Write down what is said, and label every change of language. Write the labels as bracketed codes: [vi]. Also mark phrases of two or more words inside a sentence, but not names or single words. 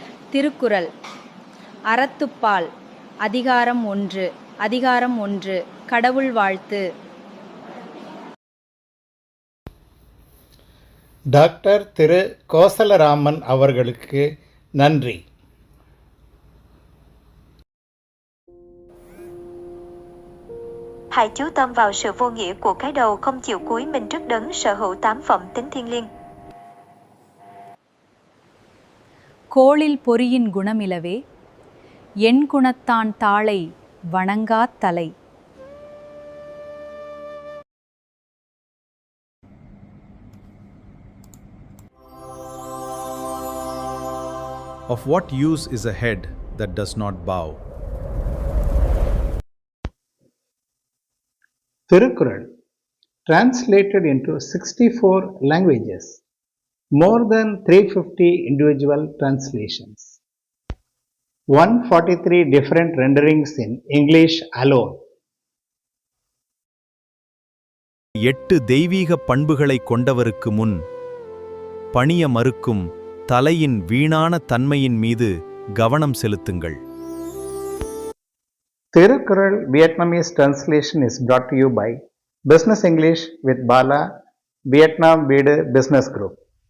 [ta] திருக்குறள் அறத்துப்பால் அதிகாரம் 1 கடவுள் வாழ்த்து. டாக்டர் திரு கோசலராமன் அவர்களுக்கு நன்றி. [vi] Hãy chú tâm vào sự vô nghĩa của cái đầu không chịu cúi mình trước đấng sở hữu 8 phẩm tính thiêng liêng. [ta] கோளில் பொறியின் குணமிலவே என் குணத்தான் தாளை வணங்காத் தலை. [en] Of what use is a head that does not bow? திருக்குறள் translated into 64 languages, more than 350 individual translations, 143 different renderings in English alone. [ta] 8 தெய்வீக பண்புகளை கொண்டவருக்கு முன் பணிய மறுக்கும் தலையின் வீணான தன்மையின் மீது கவனம் செலுத்துங்கள். [en] Thirukkural Vietnamese translation is brought to you by Business English with Bala, Vietnam வீடு Business Group.